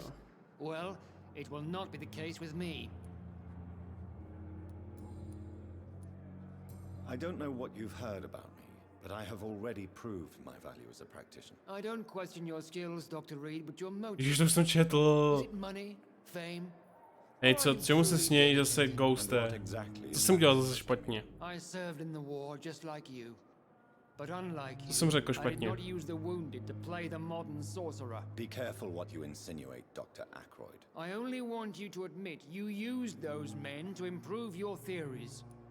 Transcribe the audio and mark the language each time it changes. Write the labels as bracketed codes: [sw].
[en] skills. Well, it will not be the case with me. I don't know what you've heard about me, but I have already proved my value as a practitioner. I don't question your skills, Dr. Reed, but your motive. [cs] Ježiš, to jsem četl. [en] Is it money, fame? [cs] Hej, co, čemu se smějí zase Ghoste? Co jsem dělal zase špatně? [en] I served in the war just like you. But unlike you, [cs] To jsem řekl [en] I did [cs] špatně. [en] not use the wounded to play the modern sorcerer. Be careful what you insinuate, Dr. Ackroyd. I only want you to admit you used those men to improve your theories.